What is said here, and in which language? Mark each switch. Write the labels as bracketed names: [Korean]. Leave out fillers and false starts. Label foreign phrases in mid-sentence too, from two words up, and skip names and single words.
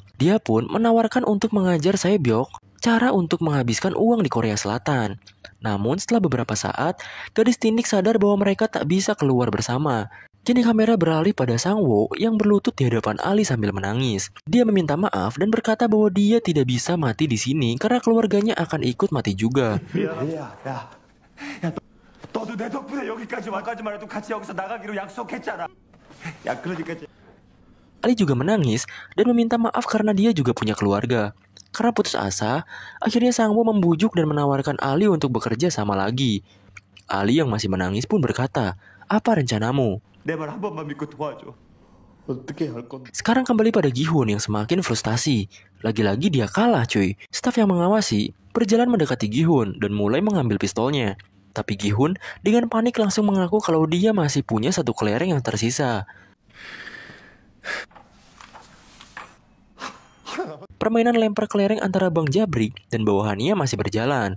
[Indonesian] Dia pun menawarkan untuk mengajar Sae-byok cara untuk menghabiskan uang di Korea Selatan. Namun setelah beberapa saat, gadis tindik sadar bahwa mereka tak bisa keluar bersama. Kini kamera beralih pada Sangwoo yang berlutut di hadapan Ali sambil menangis. Dia meminta maaf dan berkata bahwa dia tidak bisa mati di sini karena keluarganya akan ikut mati juga. [Korean] 너도 내 덕분에 여기까지 와까지 말해도 같이 여기서 나가기로 약속했잖아. 야, 그러니까 [Indonesian] Ali juga menangis dan meminta maaf karena dia juga punya keluarga. Karena putus asa, akhirnya Sangwoo membujuk dan menawarkan Ali untuk bekerja sama lagi. Ali yang masih menangis pun berkata, "Apa rencanamu?" [Korean] 내 말 한 번만 믿고 도와줘. 어떻게 할 건데? [Indonesian] Sekarang kembali pada Gi-hun yang semakin frustasi. Lagi-lagi dia kalah cuy. Staf yang mengawasi berjalan mendekati Gi-hun dan mulai mengambil pistolnya. Tapi Gi-hun dengan panik langsung mengaku kalau dia masih punya satu kelereng yang tersisa. Permainan lempar kelereng antara Bang Jabrik dan bawahannya masih berjalan.